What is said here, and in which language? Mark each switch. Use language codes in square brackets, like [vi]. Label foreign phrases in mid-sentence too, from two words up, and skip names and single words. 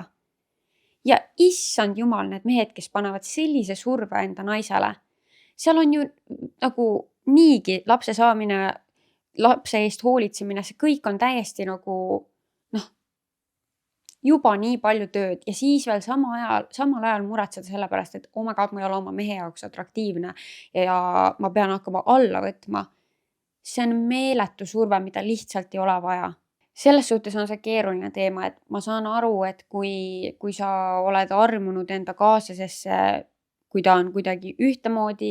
[et] Ja issand jumal, need mehed, kes panevad sellise surve enda naisele. Seal on ju nagu niigi lapse saamine, lapse eest hoolitsemine, see kõik on täiesti nagu juba nii palju tööd ja siis veel samal ajal muretseda selle pärast, et [en] oh my god, [et] ma ei ole oma mehe jaoks atraktiivne ja ma pean hakkama alla võtma. See on meeletu surve, mida lihtsalt ei ole vaja. Selles suhtes on see keeruline teema, et ma saan aru, et kui sa oled armunud enda kaaslasesse, kui ta on kuidagi ühtemoodi